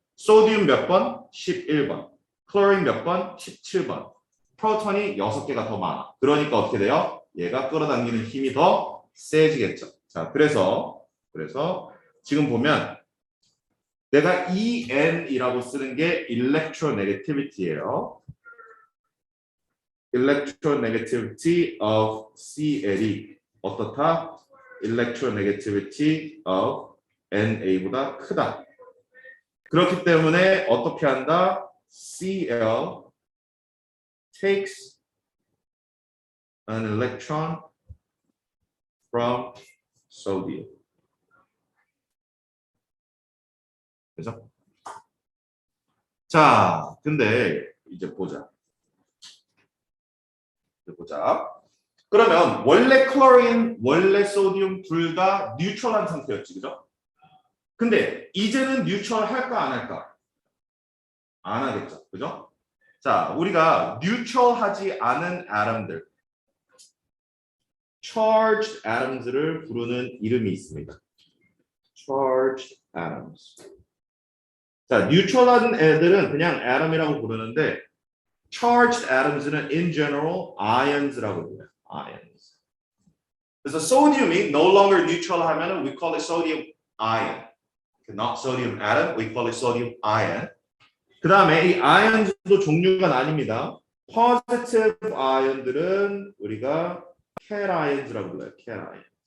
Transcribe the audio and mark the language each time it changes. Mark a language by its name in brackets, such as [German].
[Korean] 소디움 몇 번? 11번. 클로린 몇 번? 17번. 프로톤이 6개가 더 많아. 그러니까 어떻게 돼요? 얘가 끌어당기는 힘이 더 세지겠죠. 자, 그래서 지금 보면 내가 EN이라고 쓰는 게 electronegativity예요. [English] electronegativity of CL이 [Korean] 어떻다? [English] electronegativity of NA보다 [Korean] 크다. 그렇기 때문에 어떻게 한다? [English] CL takes an electron from sodium. [Korean] 그죠? 자, 근데 이제 보자. 그러면 원래 클로린, 원래 소디움 둘 다 뉴트럴한 상태였지, 그죠? 근데 이제는 뉴트럴 할까 안 할까? 안 하겠죠, 그죠? 자, 우리가 뉴트럴하지 않은 아tom들, charged atoms를 부르는 이름이 있습니다. charged atoms. 자, 뉴트럴한 애들은 그냥 atom이라고 부르는데 charged atoms는 [English] in general [Korean] ions라고 불러요. [English] ions. [Korean] 그래서 소디움이 [English] no longer neutral [Korean] 하면은 [English] we call it sodium ion. Not sodium atom, we call it sodium ion. [Korean] 그 다음에 이 ions도 종류가 나뉩니다. positive ion들은 우리가 cations 불러요. cations.